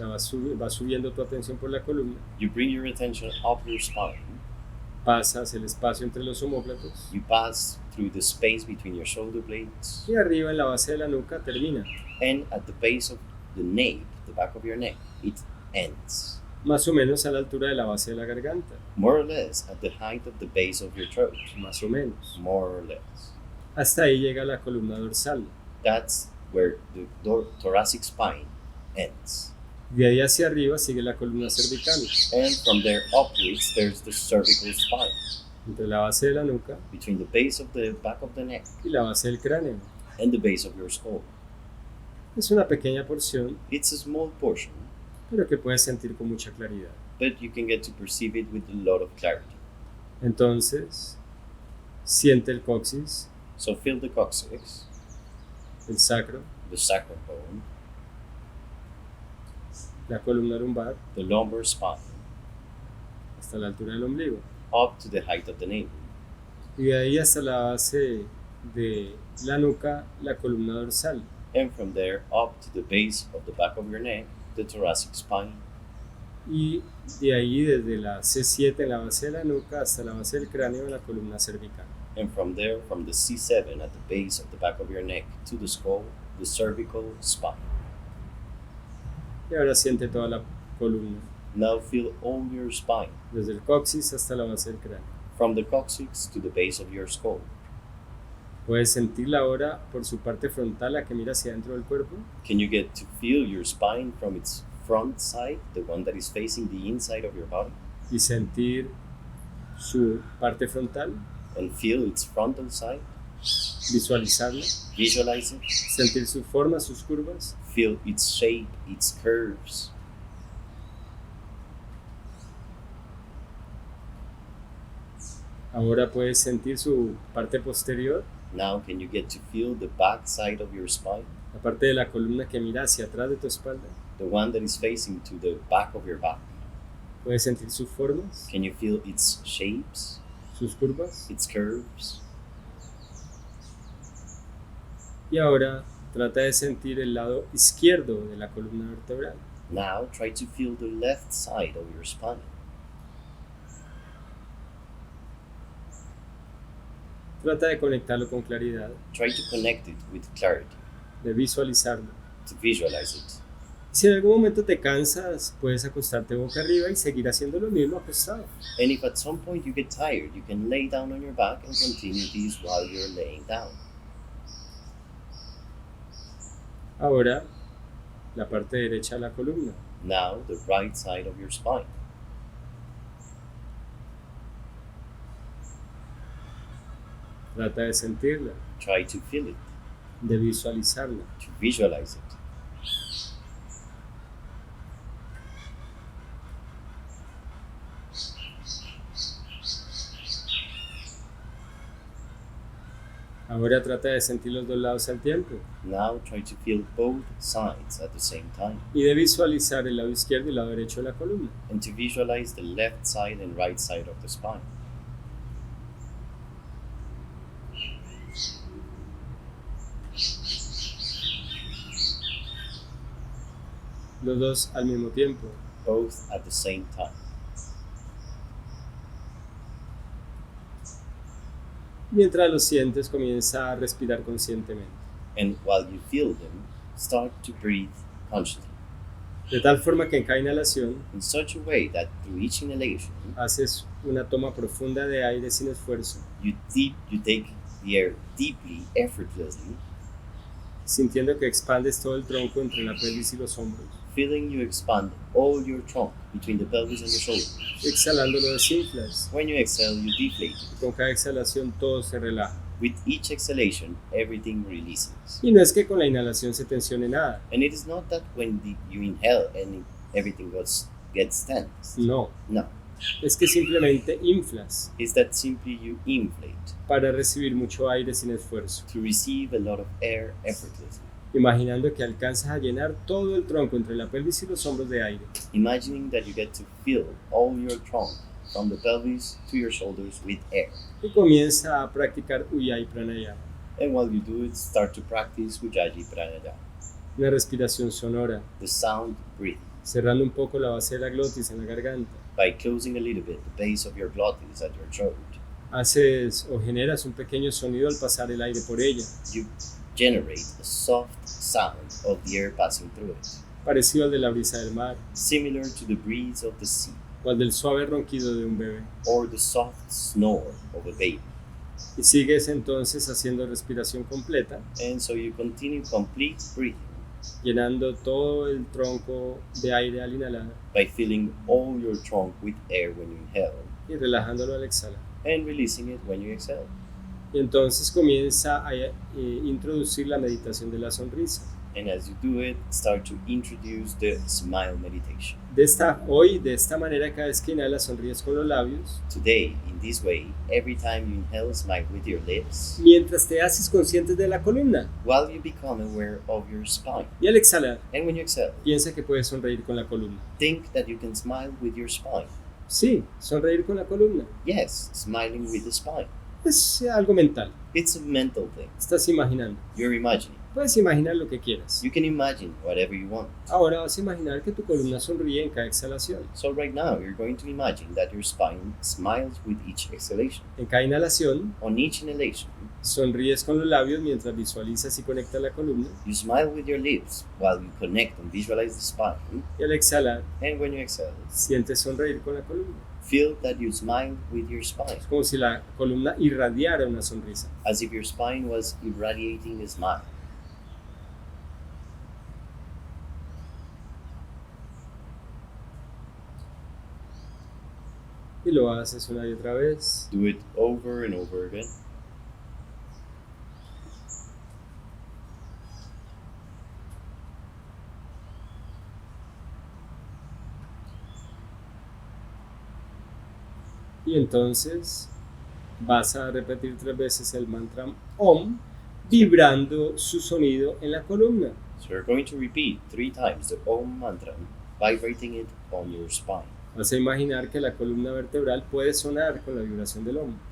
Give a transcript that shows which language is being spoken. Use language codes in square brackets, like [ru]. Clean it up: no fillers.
[es] Va subiendo tu atención por la columna. [en] You bring your attention up your spine. [es] Pasas el espacio entre los omóplatos. [en] You pass through the space between your shoulder blades. [es] Y arriba en la base de la nuca termina. [en] And at the base of the nape, the back of your neck, it ends. [es] Más o menos a la altura de la base de la garganta. [en] More or less at the height of the base of your throat. [es] Más o menos. [en] More or less. [es] Hasta ahí llega la columna dorsal. [en] That's where the thoracic spine ends. [es] De ahí hacia arriba sigue la columna cervical. [en] And from there upwards, there's the cervical spine, [es] Entre la base de la nuca [en] between the base of the back of the neck [es] y la base del cráneo. [en] and the base of your skull. [es] Es una pequeña porción, [en] It's a small portion, [es] pero que puedes sentir con mucha claridad. [en] but you can get to perceive it with a lot of clarity. [es] Entonces, siente el coxis, [en] So feel the coccyx, [es] el sacro, [en] the sacrum bone, [es] la columna lumbar, [en] the lumbar spine, [es] hasta la altura del ombligo. [en] up to the height of the navel. [es] Y de ahí hasta la base de la nuca, la columna dorsal. [en] And from there up to the base of the back of your neck, the thoracic spine. [es] Y de ahí desde la C7 en la base de la nuca hasta la base del cráneo, la columna cervical. [en] And from there, from the C7 at the base of the back of your neck to the skull, the cervical spine. [es] Y ahora siente toda la columna, [en] Now feel all your spine, [es] desde el coxis hasta la base del cráneo. [en] from the coccyx to the base of your skull. [es] Puedes sentirla ahora por su parte frontal, la que mira hacia dentro del cuerpo, [en] Can you get to feel your spine from its front side, the one that is facing the inside of your body, [es] y sentir su parte frontal, [en] and feel its frontal side? [es] visualizarla, [en] Visualize it, [es] sentir su forma, sus curvas, [en] feel its shape, its curves. [es] ahora puedes sentir su parte posterior, [en] Now can you get to feel the back side of your spine, [es] la parte de la columna que mira hacia atrás de tu espalda, [en] the one that is facing to the back of your back? [es] puedes sentir sus formas, [en] Can you feel its shapes, [es] sus curvas, [en] its curves? [es] y ahora trata de sentir el lado izquierdo de la columna vertebral. [en] Now try to feel the left side of your spine. [es] Trata de conectarlo con claridad, [en] Try to connect it with clarity, [es] de visualizarlo. [en] to visualize it. [es] Si en algún momento te cansas, puedes acostarte boca arriba y seguir haciendo lo mismo acostado. [en] And if at some point you get tired, you can lay down on your back and continue this while you're laying down. [es] Ahora, la parte derecha de la columna. [en] Now the right side of your spine. [es] Trata de sentirla, [en] Try to feel it, [es] de visualizarla. [en] to visualize it. [es] Ahora trata de sentir los dos lados al tiempo [en] Now try to feel both sides at the same time, [es] y de visualizar el lado izquierdo y el lado derecho de la columna. [en] and to visualize the left side and right side of the spine. [es] Los dos al mismo tiempo. [en] Both at the same time. [es] Mientras los sientes, comienza a respirar conscientemente. [en] And while you feel them, start to breathe consciously [es] de tal forma que en cada inhalación [en] in such a way that through each inhalation, [es] haces una toma profunda de aire sin esfuerzo, [en] you take the air deeply, effortlessly, [es] sintiendo que expandes todo el tronco entre la pelvis y los hombros. [en] feeling you expand all your trunk between the pelvis and your shoulders. [es] Exhalando lo desinflas. [en] When you exhale, you deflate. [es] Con cada exhalación todo se relaja. [en] With each exhalation, everything releases. [es] Y no es que con la inhalación se tensione nada. [en] And it is not that when you inhale and everything gets tense. [es] No. [en] No. [es] Es que simplemente inflas [en] It's that simply you inflate [es] para recibir mucho aire sin esfuerzo. [en] to receive a lot of air effortlessly. [es] Imaginando que alcanzas a llenar todo el tronco entre la pelvis y los hombros de aire. [en] Imagining that you get to fill all your trunk from the pelvis to your shoulders with air. [es] Y comienza a practicar Ujjayi Pranayama. [en] And while you do it, start to practice Ujjayi Pranayama. [es] Una respiración sonora, [en] The sound breathing. [es] cerrando un poco la base de la glotis en la garganta. [en] By closing a little bit the base of your glottis at your throat, [es] Haces o generas un pequeño sonido al pasar el aire por ella, [en] you generate a soft sound of the air passing through it, [es] parecido al de la brisa del mar [en] similar to the breeze of the sea [es] o al del suave ronquido de un bebé. [en] or the soft snore of a baby. [es] Y sigues entonces haciendo respiración completa, [en] And so you continue complete breathing [es] llenando todo el tronco de aire al inhalar [en] by filling all your trunk with air when you inhale [es] y relajándolo al exhalar. [en] and releasing it when you exhale. [es] Y entonces comienza a introducir la meditación de la sonrisa. [en] And as you do it, start to introduce the smile meditation. [es] De esta manera, cada vez que inhalas, sonríes con los labios, [en] Today, in this way, every time you inhale, smile with your lips, [es] mientras te haces consciente de la columna. [en] while you become aware of your spine. [es] Y al exhalar, [en] And when you exhale, [es] piensa que puedes sonreír con la columna. [en] think that you can smile with your spine. [es] Sí, sonreír con la columna. [en] Yes, smiling with the spine. [es] Es algo mental. [en] It's a mental thing. [es] Estás imaginando. [en] You're imagining. [es] Puedes imaginar lo que quieras. [en] You can imagine whatever you want. [es] Ahora vas a imaginar que tu columna sonríe en cada exhalación. [en] So right now, you're going to imagine that your spine smiles with each exhalation. [es] En cada inhalación, [en] On each inhalation, [es] sonríes con los labios mientras visualizas y conectas la columna. [en] you smile with your lips while you connect and visualize the spine. [es] Y al exhalar, [en] And when you exhale, [es] sientes sonreír con la columna. [en] feel that you smile with your spine, [es] Es como si la columna irradiara una sonrisa. [en] as if your spine was irradiating a smile. [es] Y lo haces una y otra vez. [en] Do it over and over again. [es] Y entonces vas a repetir 3 veces el mantra Om, vibrando su sonido en la columna. [en] So you're going to repeat 3 times the Om mantra, vibrating it on your spine. [es] Vas a imaginar que la columna vertebral puede sonar con la vibración del Om.